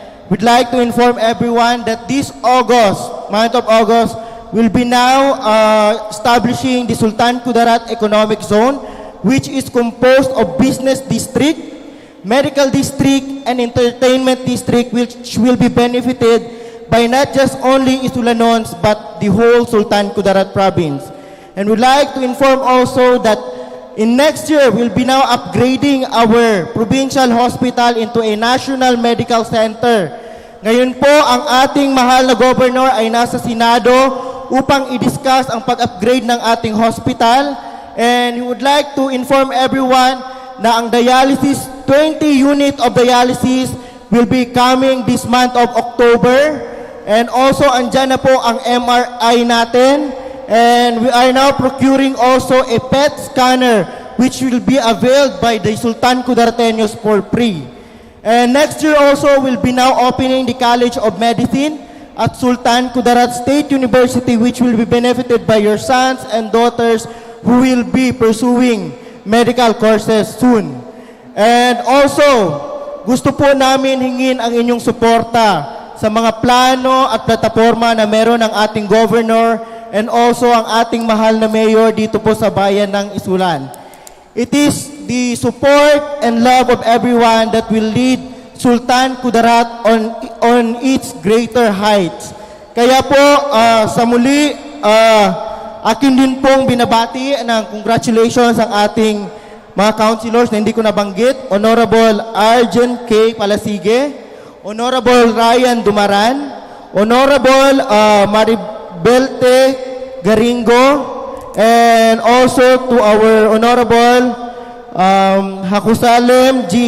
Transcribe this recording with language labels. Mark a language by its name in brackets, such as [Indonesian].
[English] We'd like to inform everyone that this month of August, will be now establishing the Sultan Kudarat Economic Zone, which is composed of business district, medical district, and entertainment district, which will be benefited by not just only Isulanons, but the whole Sultan Kudarat province. And we'd like to inform also that in next year, we'll be now upgrading our provincial hospital into a national medical center. [Filipino] Ngayon po, ang ating mahal na governor ay nasa Senado upang i-discuss ang pag-upgrade ng ating hospital. [English] And we would like to inform everyone na ang dialysis, 20 unit of dialysis will be coming this month of October. And also, [Filipino] andyan na po ang MRI natin. [English] And we are now procuring also a PET scanner which will be availed by the Sultan Kudarteños for free. And next year also will be now opening the College of Medicine at Sultan Kudarat State University, which will be benefited by your sons and daughters who will be pursuing medical courses soon. And also, [Filipino] gusto po namin hingin ang inyong suporta sa mga plano at plataforma na meron ng ating governor [English] and also [Filipino] ang ating mahal na mayor dito po sa bayan ng Isulan. [English] It is the support and love of everyone that will lead Sultan Kudarat on its greater heights. [Filipino] Kaya po, sa muli, akin din pong binabati ng congratulations ang ating mga councilors na hindi ko nabanggit, Honorable Arjen K. Palasige, Honorable Ryan Dumaran, Honorable Maribelte Garingo, and also to our Honorable Hakusalem G.